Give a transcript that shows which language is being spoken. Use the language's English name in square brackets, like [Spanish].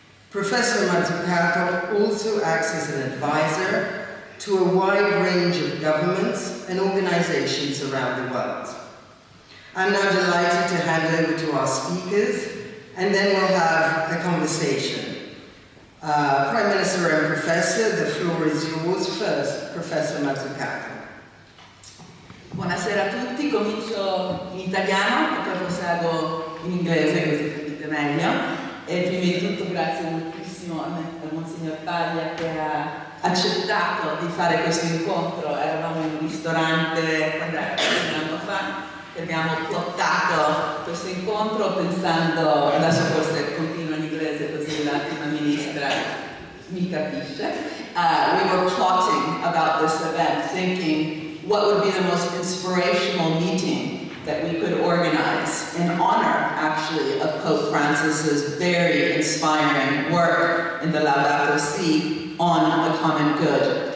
[English] Professor Mazzucato also acts as an advisor to a wide range of governments and organizations around the world. I'm now delighted to hand over to our speakers, and then we'll have a conversation. Prime Minister and Professor, the floor is yours. First, Professor Mazzucato. [Italian] Buonasera a tutti, comincio in italiano e poi proseguo in inglese così capite meglio. E prima di tutto grazie moltissimo al Monsignor Paglia che ha accettato di fare questo incontro. Eravamo in un ristorante un anno fa e abbiamo plottato questo incontro pensando, adesso forse continuo in inglese così la prima ministra mi capisce. [English] We were plotting about this event, thinking what would be the most inspirational meeting that we could organize in honor, actually, of Pope Francis's very inspiring work in the Laudato Si on the common good.